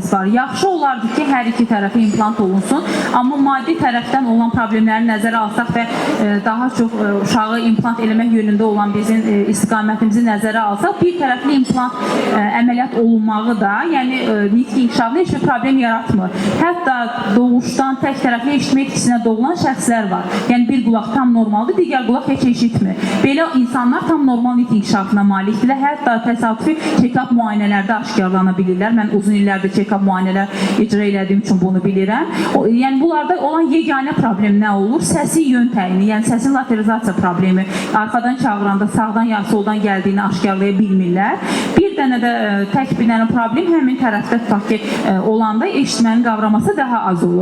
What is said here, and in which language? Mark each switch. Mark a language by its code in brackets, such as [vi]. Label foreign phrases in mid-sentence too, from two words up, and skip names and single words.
[az] Yaxşı olardı ki, hər iki tərəfə implant olunsun. Amma maddi tərəfdən olan problemləri nəzərə alsaq və daha çox uşağı implant eləmək yönündə olan bizim istiqamətimizi nəzərə alsaq, bir tərəfli implant əməliyyat olunmağı da, yəni nitq inkişafında heç bir problem yaratmır. Hətta doğuşdan tək tərəfli eşitmə itkisinə doğulan şəxslər var. Yəni bir qulaq tam normaldır, digər qulaq heç eşitmir. Belə insanlar tam normal nitq inkişafına malikdirlər. Hətta təsadüfi check-up müayinələrdə aşkarlana bilirlər. Mən uzun illərdir check-up müayinələr icra elədiyim üçün bunu bilirəm. Yəni bunlarda olan yeganə problem nə olur? Səsi yön təyini, yəni səsin lateralizasiya problemi. Arxadan çağıranda sağdan ya soldan gəldiyini aşkarlaya bilmirlər. Bir dənə də tək bir dənə problem həmin tərəfdə tutaq ki, olanda eşitmənin qavraması daha az olur.